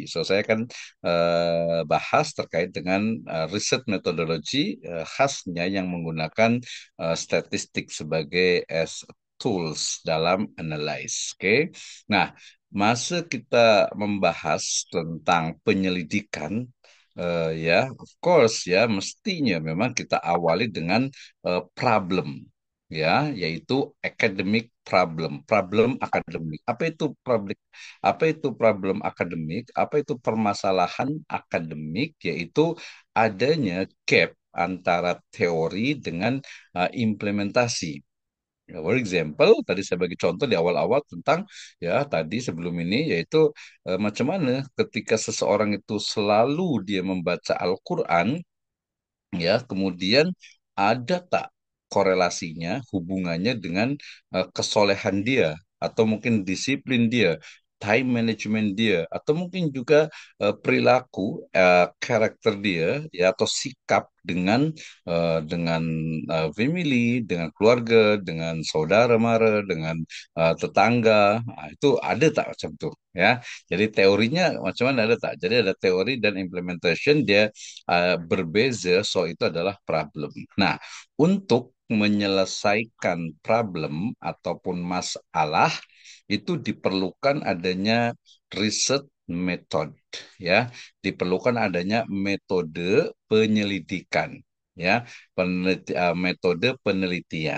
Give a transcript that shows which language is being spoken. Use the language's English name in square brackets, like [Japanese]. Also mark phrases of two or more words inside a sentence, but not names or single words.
[Indonesian] So saya akan bahas terkait dengan riset metodologi khasnya yang menggunakan statistik sebagai [English] as tools [Indonesian] dalam analyze. Oke. Nah, masa kita membahas tentang penyelidikan ya, [English] of course [Indonesian] ya, mestinya memang kita awali dengan problem ya, yaitu [English] academic problem, [Indonesian] problem akademik. Apa itu problem akademik? Apa itu permasalahan akademik? Yaitu adanya gap antara teori dengan implementasi. Ya, [English] for example, [Indonesian] tadi saya bagi contoh di awal-awal tentang ya tadi sebelum ini, yaitu macam mana ketika seseorang itu selalu dia membaca Al-Quran ya, kemudian ada tak korelasinya, hubungannya dengan kesolehan dia atau mungkin disiplin dia. [English] time management [Indonesian] dia, atau mungkin juga perilaku, karakter dia, ya, atau sikap dengan family, dengan keluarga, dengan saudara mara, dengan tetangga. Nah, itu ada tak macam tu, ya? Jadi teorinya macam mana, ada tak? Jadi ada teori dan implementation dia berbeza, so itu adalah problem. Nah, untuk menyelesaikan problem ataupun masalah itu diperlukan adanya riset metode, ya, diperlukan adanya metode penyelidikan, ya, metode penelitian.